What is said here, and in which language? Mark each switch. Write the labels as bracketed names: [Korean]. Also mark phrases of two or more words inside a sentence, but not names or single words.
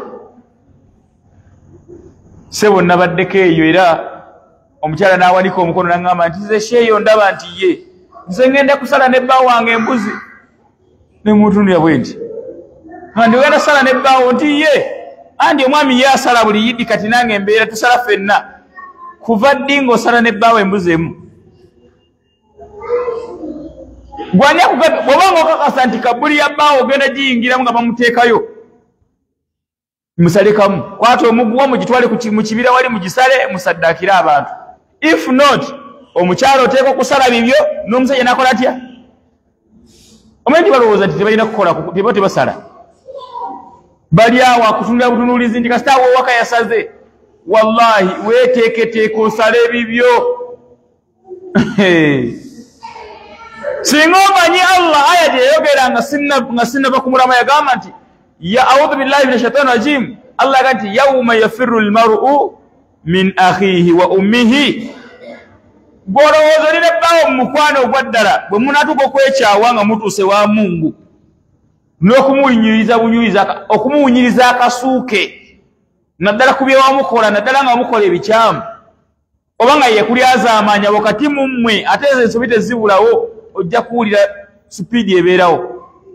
[Ganda] sebo nabaddeko eyo era omukyala n'awanika omukono n'aŋŋamba nti nze sheeyo ndaba nti ye nze ngenda kusala nebbaawo wange embuzi ne mutundu yabwe nti ndi ogenda sala nebbaawo nti ye andi omwami ye asala buli yidi kati nange embeera tusala ffenna kuva ddi ng'osala n'ebbaawo embuzi emu gwani akugambye bw'oba ng'okakasa nti kabbuli ya bbaawo ogenda giyingiramu nga bamuteekayo musale kamu kwata omuguwa mugitwale mu kibira wali mugisale musaddaakire abantu [English] if not [Ganda] omukyalo oteeka okusala bibyo n'omusajja nakola atya omanyi balowooza nti tebalina kukola teba tebasala bali awo akutunulira butunuulizi nti kasita awo waka yasaze wallahi weeteeketeeka osale bibyo singa omanyi Allah aya gye yayogera nga sinnava kumulama yagamba nti ya [Arabic] أعوذ بالله من الشيطان الرجيم [Ganda] Allah yagamba nti [Arabic] يوم يفر المرء من أخيه وأمه [Ganda] bw'olowooza olina ebbaawo mu mukwano ogwa ddala bwe munaatuka okwekyawa nga mutuuse wa Mungu n'okumuwunyiriza akasuuke naddala ku bye wamukola naddala nga wamukola ebikyamu oba nga ye kulyazaamaanya wakati mu mmwe ate ezo ensobi tezibulawo ojja kuwulira supiidi ebeerawo